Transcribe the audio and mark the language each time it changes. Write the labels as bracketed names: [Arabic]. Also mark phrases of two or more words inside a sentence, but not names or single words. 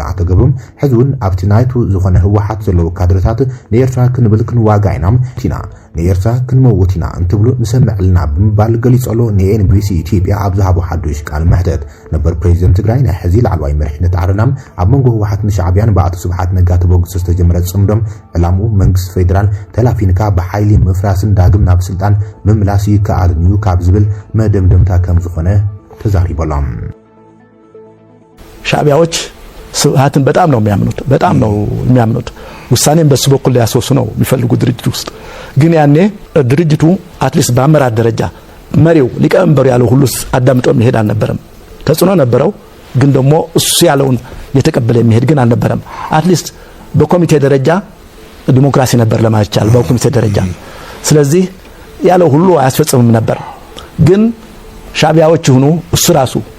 [Tigrinya] አቶ ገብሩም ሕዚ እውን ኣብቲ ናይቱ ዝኾነ ህወሓት ዘለዉ ካድረታት ንኤርትራ ክንብል ክንዋጋእ ኢና ቲና ንኤርትራ ክንመውቲና እንትብሉ ንሰምዕልና ብምባል ገሊጸሎ ንኤንቢሲ ኢትዮጵያ ኣብ ዝሃቦ ሓዱሽ ቃል መሕተት ነበር ፕሬዝደንት ትግራይ ናይ ሕዚ ላዕለዋይ መሪሕነት ዓረናም ኣብ መንጎ ህወሓትን ሻዕብያን ብኣቶ ስብሓት ነጋ ተበግሶ ዝተጀመረ ጽምዶም ዕላምኡ መንግስቲ ፌደራል ተላፊንካ ብሓይሊ ምፍራስን ዳግም ናብ ስልጣን ምምላስ ይከኣልን እዩ ካብ ዝብል መደምደምታ ከም ዝኾነ ተዛሪቦሎም [Amharic] ሻዕቢያዎች ስብሓትን በጣም ነው የሚያምኑት ውሳኔን በሱ በኩል ሊያስወስኑ ነው የሚፈልጉ ድርጅት ውስጥ ግን ያኔ ድርጅቱ አትሊስት በአመራር ደረጃ መሪው ሊቀመንበሩ ያለው ሁሉ አዳምጦ የሚሄድ አልነበረም ተጽዕኖ ነበረው ግን ደግሞ እሱ ያለውን የተቀበለ የሚሄድ ግን አልነበረም አትሊስት በኮሚቴ ደረጃ ዲሞክራሲ ነበር ለማለት ይቻላል በኮሚቴ ደረጃ ስለዚህ ያለው ሁሉ አያስፈጽምም ነበር ግን ሻዕቢያዎች ሆኑ እሱ ራሱ